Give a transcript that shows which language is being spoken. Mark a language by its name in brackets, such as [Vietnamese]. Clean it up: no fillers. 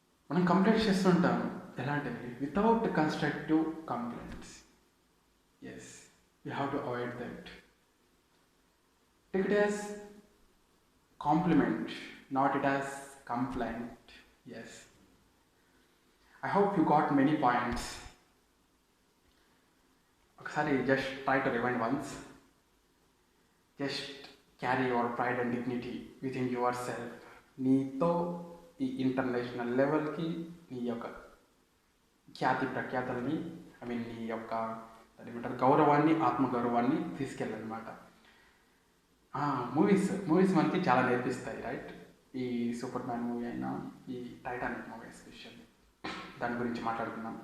[Telugu] మనం కంప్లైంట్ చేస్తుంటాం, ఎలాంటివి? [English] Without constructive complaints. Yes, you have to avoid that. Take it as compliment, not it as complaint. Yes, I hope you got many points. Sorry, just try to rewind once. Just carry your pride and dignity within yourself. [Telugu] నీతో ఈ international లెవెల్కి నీ యొక్క ఖ్యాతి ప్రఖ్యాతల్ని, నీ యొక్క ఏమంటారు గౌరవాన్ని, ఆత్మగౌరవాన్ని తీసుకెళ్ళనమాట. మూవీస్ మనకి చాలా నేర్పిస్తాయి, రైట్? ఈ సూపర్ మ్యాన్ మూవీ అయినా, ఈ టైటానిక్ మూవీ ఎస్పెషల్లీ, దాని గురించి మాట్లాడుకున్నాం.